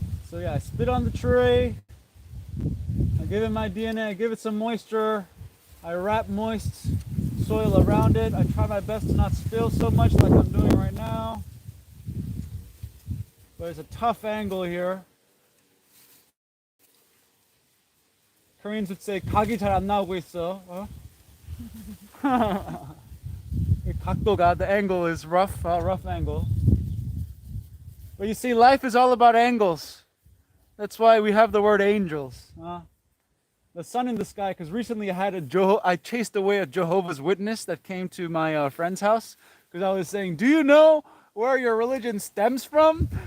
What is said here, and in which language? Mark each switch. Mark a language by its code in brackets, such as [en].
[en] So yeah, I spit on the tree, I give it my DNA, I give it some moisture, I wrap moist soil around it, I try my best to not spill so much like I'm doing right now. But it's a tough angle here. Koreans would say [ko] 각이 잘 안 나오고 있어. 각도가, [en] the angle is rough, rough angle. But you see, life is all about angles. That's why we have the word angels. The sun in the sky, because recently I chased away a Jehovah's Witness that came to my friend's house, because I was saying, do you know where your religion stems from?